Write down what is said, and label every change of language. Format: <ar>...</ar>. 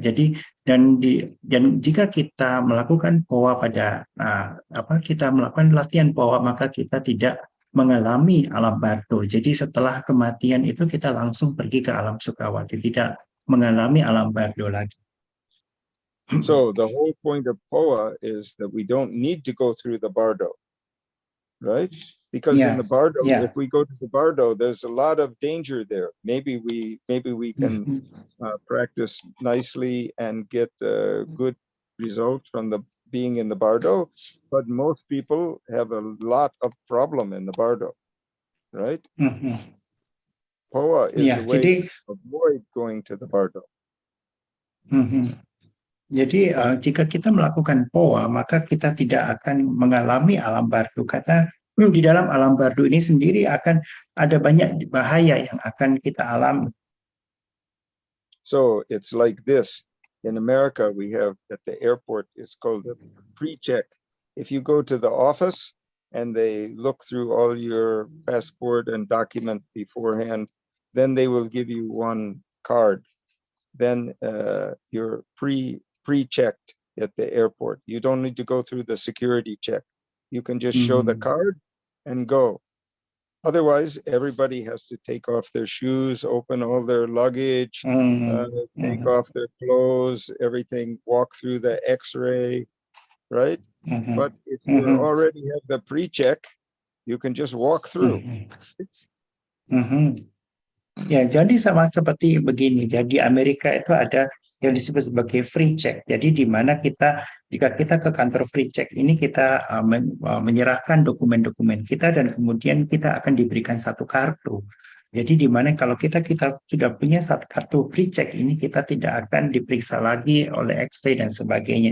<id>Jadi dan jika kita melakukan poa kita melakukan latihan poa, maka kita tidak mengalami alam bardo. Jadi setelah kematian itu kita langsung pergi ke alam sukawati, tidak mengalami alam bardo lagi.</id> <en>So the whole point of poa is that we don't need to go through the bardo, right? Because in the bardo, if we go to the bardo, there's a lot of danger there. Maybe we can practice nicely and get good results from being in the bardo, but most people have a lot of problem in the bardo, right? Poa is the way to avoid going to the bardo.</en> <id>Jadi jika kita melakukan poa, maka kita tidak akan mengalami alam bardo. Karena di dalam alam bardo ini sendiri akan ada banyak bahaya yang akan kita alami.</id> <en>So it's like this. In America, we have at the airport, it's called a pre-check. If you go to the office and they look through all your passport and document beforehand, then they will give you one card. Then you're pre-checked at the airport. You don't need to go through the security check. You can just show the card and go. Otherwise, everybody has to take off their shoes, open all their luggage, take off their clothes, everything, walk through the X-ray, right? But if you already have the pre-check, you can just walk through.</en> <id>Ya, jadi sama seperti begini. Jadi Amerika itu ada yang disebut sebagai free check. Jadi di mana jika kita ke kantor free check ini, kita menyerahkan dokumen-dokumen kita dan kemudian kita akan diberikan satu kartu. Jadi di mana kalau kita sudah punya satu kartu free check ini, kita tidak akan diperiksa lagi oleh X-ray dan sebagainya.</id>